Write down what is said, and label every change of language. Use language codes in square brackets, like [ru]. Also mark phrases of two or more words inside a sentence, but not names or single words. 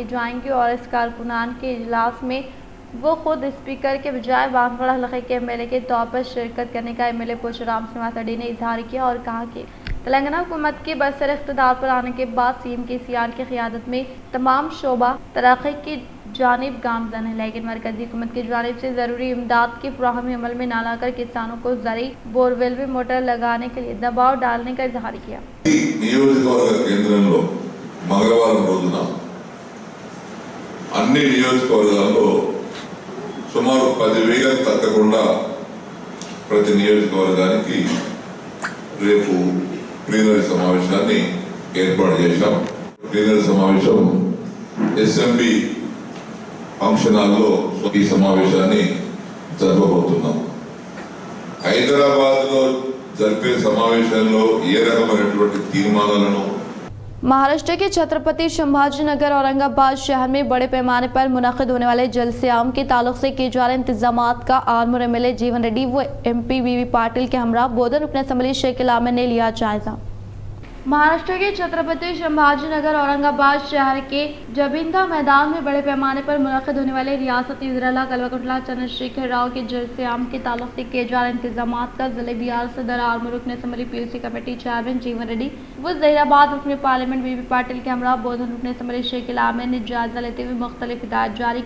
[ur] جائیں گی اور اس کارکنان کے اجلاس میں وہ خود اسپیکر کے بجائے بانسواڑہ حلقے کے MLA کے طور پر شرکت کرنے کا MLA پوچورام سنیواس ریڈی نے اظہار کیا اور کہا کہ تلنگانہ حکومت کے برسر اقتدار پر آنے کے بعد CM KCR کی قیادت میں تمام شعبہ ترقی کی جانب گامزن ہے، لیکن مرکزی حکومت کی جانب سے ضروری امداد کی فراہمی عمل میں نہ لا کر کسانوں کو زرعی بورویل میں موٹر لگانے کے لیے دباؤ ڈالنے کا اظہار کیا۔ [te] నియోజకవర్గ కేంద్రంలో మంగళవారం రోజున అన్ని నియోజకవర్గాల్లో సుమారు 10,000 తగ్గకుండా ప్రతి నియోజకవర్గానికి రేపు ప్లీనరీ సమావేశాన్ని ఏర్పాటు చేశాం। ప్లీనరీ సమావేశం అసెంబ్లీ ఫంక్షన్ హాల్లో ఈ సమావేశాన్ని జరపబోతున్నాం। హైదరాబాద్లో జరిపే సమావేశంలో ఏ రకమైనటువంటి తీర్మానాలను [ur] مہاراشٹر کے چھترپتی شمبھاجی نگر اورنگ آباد شہر میں بڑے پیمانے پر منعقد ہونے والے جلسہ عام کے تعلق سے کیے جا رہے انتظامات کا آرمور MLA جیون ریڈی و MP BB پاٹل کے ہمراہ بودھن رکن اسمبلی شیخ عامر نے لیا جائزہ۔ مہاراشٹر کے چھترپتی شمبھاجی نگر اورنگ آباد شہر کے جبیندہ میدان میں بڑے پیمانے پر منعقد ہونے والے ریاستی وزراء کلوکٹلا چندر شیکھر راؤ کے جلسہ عام کے تعلق سے کیے جا رہے انتظامات کا ضلع BRS صدر آرمور رکن اسمبلی PUC کمیٹی چیئرمین جیون ریڈی و ظہیر آباد رکن پارلیمنٹ BB پاٹل کے ہمراہ بودھن رکن اسمبلی شیخ عامر نے جائزہ لیتے ہوئے مختلف ہدایات جاری کی۔